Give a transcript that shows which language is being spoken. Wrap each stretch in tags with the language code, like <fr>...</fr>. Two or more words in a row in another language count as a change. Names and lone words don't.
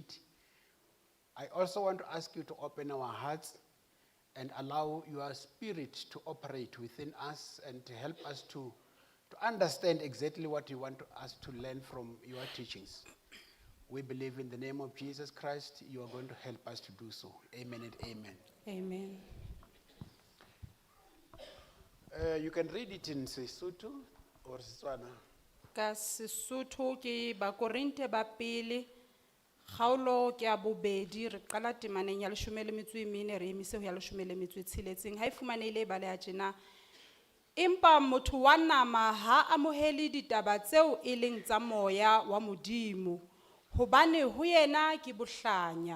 <en>I also want to ask you to open our hearts and allow your spirit to operate within us and to help us to understand exactly what you want us to learn from your teachings. We believe in the name of Jesus Christ, you are going to help us to do so. Amen and amen. Amen. You can read it in Sesotho or Setswana.</en> <st>Ka Sesotho ke Bakorinte ba pele kgaolo ke ya bobedi re qala temaneng ya 14 re emise ho ya 16 ha e fumanehile ba le a tjena. Empa motho wa nama ha amoheli ditaba tseo e leng tsa moya wa modimo hobane ho yena ke bohlanya.</st>